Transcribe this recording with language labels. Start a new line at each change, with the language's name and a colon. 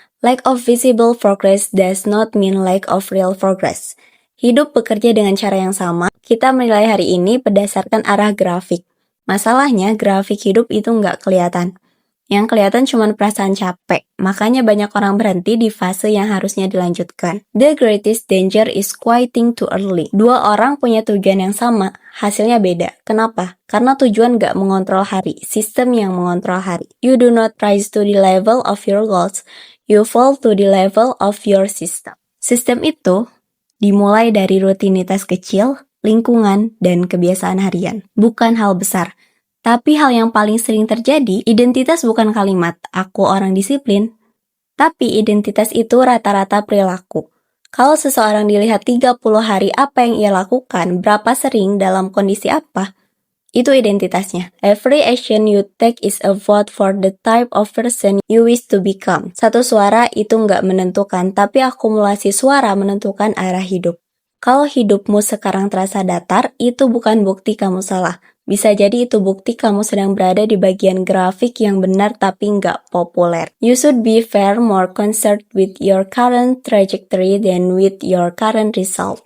English: Lack of visible progress does not mean lack of real progress.
Indonesian: Hidup bekerja dengan cara yang sama, kita menilai hari ini berdasarkan arah grafik. Masalahnya, grafik hidup itu nggak kelihatan. Yang kelihatan cuma perasaan capek, makanya banyak orang berhenti di fase yang harusnya dilanjutkan.
English: The greatest danger is quitting too early.
Indonesian: Dua orang punya tujuan yang sama, hasilnya beda. Kenapa? Karena tujuan nggak mengontrol hari, sistem yang mengontrol hari.
English: You do not rise to the level of your goals, you fall to the level of your system.
Indonesian: Sistem itu dimulai dari rutinitas kecil, lingkungan, dan kebiasaan harian. Bukan hal besar. Tapi hal yang paling sering terjadi, identitas bukan kalimat, aku orang disiplin. Tapi identitas itu rata-rata perilaku. Kalau seseorang dilihat 30 hari apa yang ia lakukan, berapa sering, dalam kondisi apa, itu identitasnya.
English: Every action you take is a vote for the type of person you wish to become.
Indonesian: Satu suara itu nggak menentukan, tapi akumulasi suara menentukan arah hidup. Kalau hidupmu sekarang terasa datar, itu bukan bukti kamu salah. Bisa jadi itu bukti kamu sedang berada di bagian grafik yang benar tapi nggak populer.
English: You should be far more concerned with your current trajectory than with your current result.